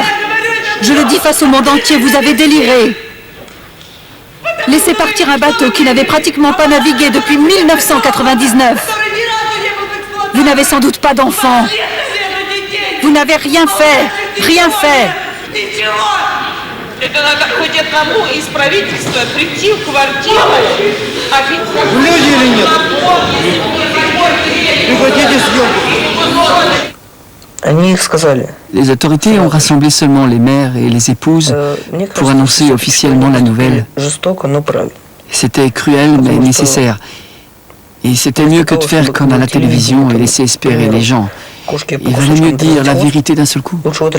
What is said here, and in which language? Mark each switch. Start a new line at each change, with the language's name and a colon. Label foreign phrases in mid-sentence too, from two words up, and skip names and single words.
French: Je le dis face au monde entier, vous avez déliré. Laissez partir un bateau qui n'avait pratiquement pas navigué depuis 1999. Vous n'avez sans doute pas d'enfants. Vous n'avez rien fait. Rien fait.
Russian: Это надо хоть одному из правительства прийти в квартиру, Люди или нет? Прекратите съемку. Они их сказали.
French: Les autorités ont rassemblé seulement les mères et les épouses pour annoncer officiellement la nouvelle. C'était cruel mais nécessaire. Et c'était mieux que de faire comme à la télévision et laisser espérer les gens. Il valait mieux dire la vérité d'un seul coup.